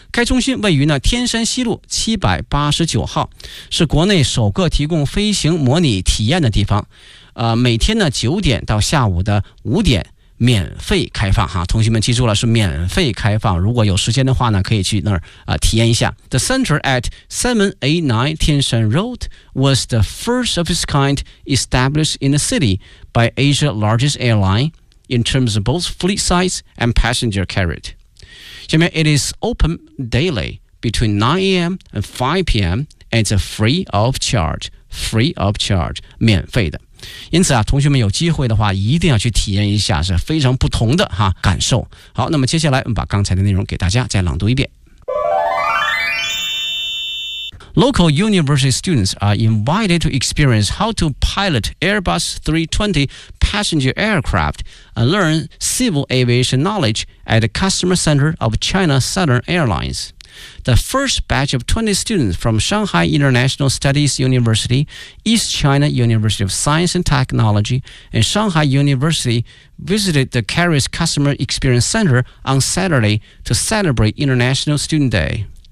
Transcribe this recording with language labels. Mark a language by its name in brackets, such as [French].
[Chinese] 该中心位于呢天山西路789号，是国内首个提供飞行模拟体验的地方。每天呢9点到下午5点免费开放哈，同学们记住了，是免费开放。如果有时间的话呢，可以去那儿体验一下。 [English] The center at 789 Tianshan Road was the first of its kind established in the city by Asia's largest airline. In terms of both fleet size and passenger carriage. 下面 it is open daily between 9 a.m. and 5 p.m. and it's free of charge,免费的。 [Chinese] 因此啊，同学们有机会的话一定要去体验一下，是非常不同的哈感受。好，那么接下来我们把刚才的内容给大家再朗读一遍。 [English] Local university students are invited to experience how to pilot Airbus 320 passenger aircraft and learn civil aviation knowledge at the customer center of China Southern Airlines. The first batch of 20 students from Shanghai International Studies University, East China University of Science and Technology, and Shanghai University visited the Carrier's Customer Experience Center on Saturday to celebrate International Student Day.